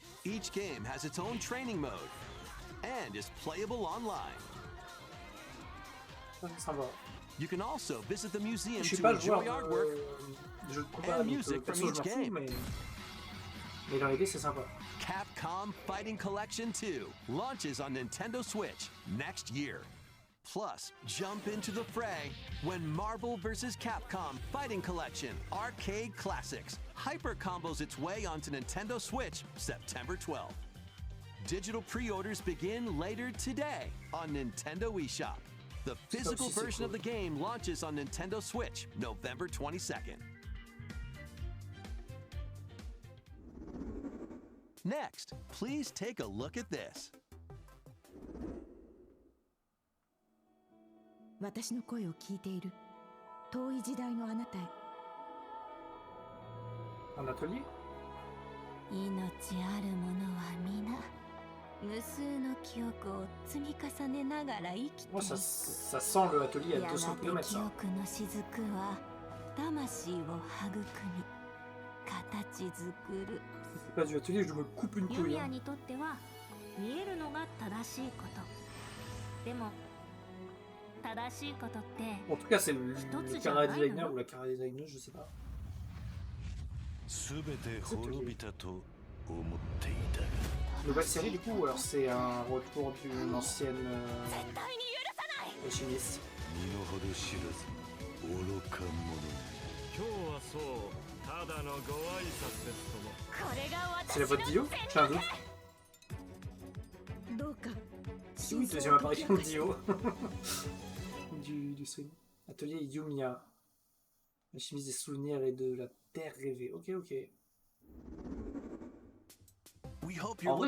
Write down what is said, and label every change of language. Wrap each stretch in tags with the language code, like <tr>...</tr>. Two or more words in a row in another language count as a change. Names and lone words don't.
<en>Each game has its own training mode and is playable online.</en> <fr>Sympa.</fr> <en>You can also visit the museum</en> <fr>Je suis</fr> <en>to</en> <fr>pas le joueur</fr> <en>enjoy artwork</en> <fr>de jeux de combat,</fr> <en>and</en> <fr>donc</fr> <en>music</en> <fr>perso,</fr> <en>from</en> <fr>je</fr> <en>each</en> <fr>m'en fous,</fr> <en>game.</en> <fr>mais dans l'idée c'est sympa.</fr> <en>Capcom Fighting Collection 2 launches on Nintendo Switch next year. Plus, jump into the fray when Marvel vs. Capcom Fighting Collection Arcade Classics hyper combos its way onto Nintendo Switch September 12th. Digital pre-orders begin later today on Nintendo eShop. The physical version of the game launches on Nintendo Switch November 22nd. Next, please take a look at this.</en> <ja>私の声を聞いている遠い時代のあなたへ</ja> <fr>Un atelier?</fr> <ja>命ある者は皆無数の記憶を積み重ねながら生きていく</ja> <fr>Ça sent le atelier à 200 km.</fr> <ja>記憶の雫は魂を育み形作る</ja> <fr>C'est pas du atelier, je me coupe une</fr> <ja>ユ</ja> <fr>couille.</fr> <ja>ミヤにとっては見えるのが正しいことでも正しいことって</ja> <fr>En tout cas, c'est le cara designer ou la cara designer, je sais pas.</fr> <ja>すべて滅びたと思っていたが</ja> <fr>Nouvelle série du coup, ou alors c'est un retour d'une ancienne chimiste.</fr> <ja>身の程知らず愚か者今日はそうただのご挨拶ですとも</ja> <fr>C'est la voix de Dio? J'ai un doute.</fr> <ja>どうか</ja> <fr>Si oui, deuxième apparition de Dio. du stream. Atelier Yumiya. La chimiste des souvenirs et de la terre rêvée. Ok, ok.</fr> <en>We hope you're</en>